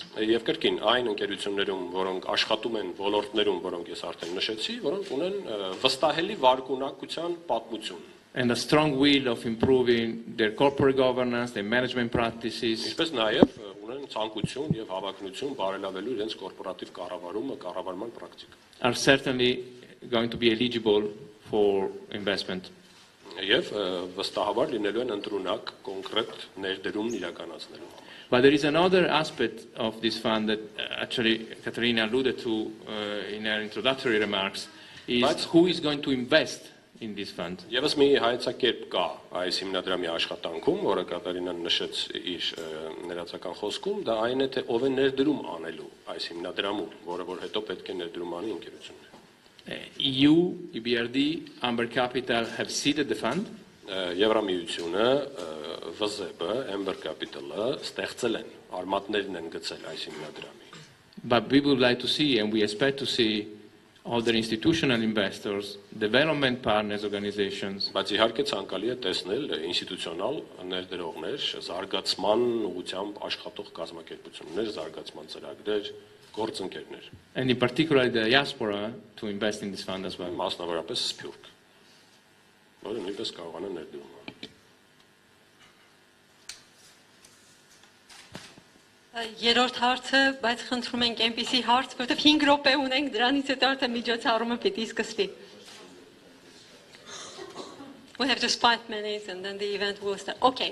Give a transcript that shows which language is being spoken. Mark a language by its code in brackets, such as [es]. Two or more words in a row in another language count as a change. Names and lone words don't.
[hy] Եվ կրկին այն ընկերություններում, որոնք աշխատում են ոլորտներում, որոնք ես արդեն նշեցի, որոնք ունեն վստահելի վարկունակության պատմություն։ [en] And a strong will of improving their corporate governance, their management practices. [hy] Ինչպես նաև ունեն ցանկություն եւ հավակնություն բարելավելու իրենց կորպորատիվ կառավարումը, կառավարման պրակտիկա։ [en] Are certainly going to be eligible for investment. [hy] Եվ վստահաբար լինելու են ընտրունակ կոնկրետ ներդրումն իրականացնելու համար։ [en] But there is another aspect of this fund that actually Katerina alluded to in her introductory remarks, is who is going to invest in this fund. [hy] Եվս մի հայեցակերպ կա այս հիմնադրամի աշխատանքում, որը Կատարինան նշեց իր ներածական խոսքում, դա այն է, թե ով է ներդրում անելու այս հիմնադրամում, որը որ հետո պետք է ներդրում անի ընկերությունները։ [en] EU, EBRD, Amber Capital have seeded the fund. [hy] Եվրամիությունը, ՎԶԵԲ-ը, Amber Capital-ը ստեղծել են, արմատներն են գցել այս հիմնադրամի։ [en] But we would like to see, and we expect to see, other institutional investors, development partners organizations. [hy] Բայց իհարկե ցանկալի է տեսնել ինստիտուցիոնալ ներդրողներ, զարգացման ուղղությամբ աշխատող կազմակերպություններ, զարգացման ծրագրեր, գործընկերներ։ [en] And in particular the diaspora to invest in this fund as well. [hy] Մասնավորապես Սփյուռք, որը նույնպես կարողանա ներդրում։ Երրորդ հարցը, բայց խնդրում ենք այնպիսի հարց, որովհետև 5 րոպե ունենք, դրանից հետո արդեն միջոցառումը պիտի սկսվի։ [en] We have just 5 minutes and then the event will start. Okay.